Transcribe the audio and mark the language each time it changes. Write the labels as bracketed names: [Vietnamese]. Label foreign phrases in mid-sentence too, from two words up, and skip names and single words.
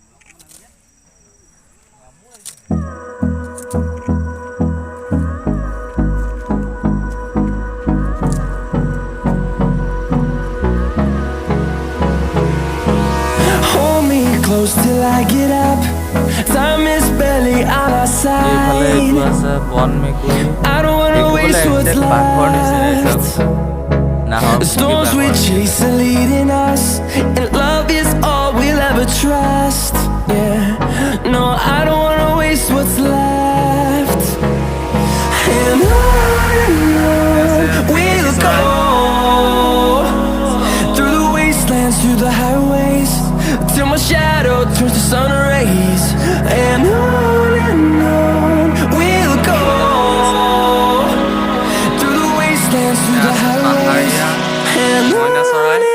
[English] Hold me close till I get up. Time is barely on our side. [Assamese] এইফালে এইটো আছে বন মেকুৰী। [English] I don't wanna waste what's left. The storms we chase are leading us, and love is all we'll ever trust. Yeah, no, I don't wanna waste what's left. And on we'll go through the wastelands, through the highways till my shadow turns to sun rays and on we'll go through the wastelands, through the highways and on we'll go.